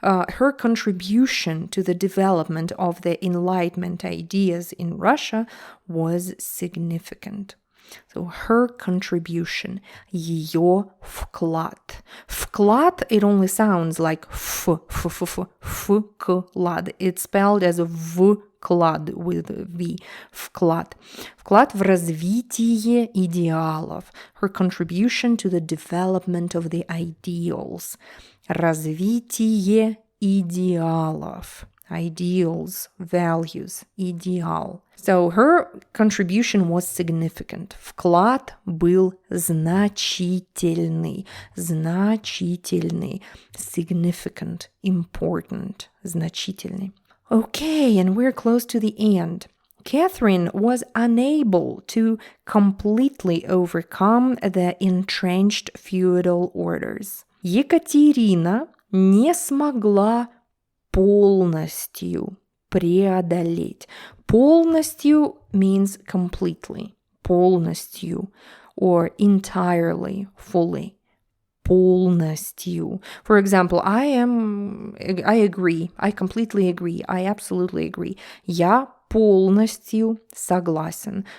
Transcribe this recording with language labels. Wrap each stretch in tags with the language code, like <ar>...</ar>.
<en>Her contribution to the development of the Enlightenment ideas in Russia was significant. So her contribution,</en> <ru>ее вклад.</ru> <en>Вклад, it only sounds like вклад. It's spelled as вклад with V.</en> <ru>Вклад. Вклад в развитие идеалов.</ru> <en>Her contribution to the development of the ideals.</en> <ru>Развитие идеалов.</ru> <en>Ideals, values, идеал. So her contribution was significant.</en> <ru>Вклад был значительный. Значительный.</ru> <en>Significant, important, значительный. Okay, and we're close to the end. Catherine was unable to completely overcome the entrenched feudal orders.</en> <ru>Екатерина не смогла полностью преодолеть.</ru> <en>Полностью means completely. Полностью or entirely, fully. Полностью. For example, I agree. I completely agree. I absolutely agree.</en> <ru>Я полностью согласен.</ru>